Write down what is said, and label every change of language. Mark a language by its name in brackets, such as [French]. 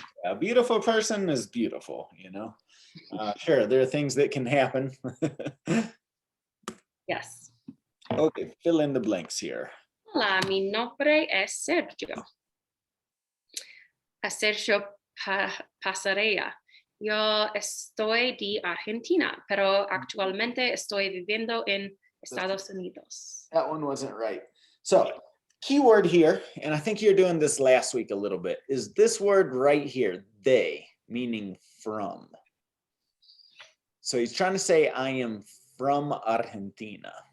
[English] A beautiful person is beautiful, you know. Sure, there are things that can happen. Yes. Okay, fill in the blanks here. [Spanish] Hola, mi nombre es Sergio. A Sergio Pasarea. Yo estoy de Argentina, pero actualmente estoy viviendo en Estados Unidos. [English] That one wasn't right. So, keyword here, and I think you're doing this last week a little bit, is this word right here, they, meaning from. So he's trying to say, I am from Argentina.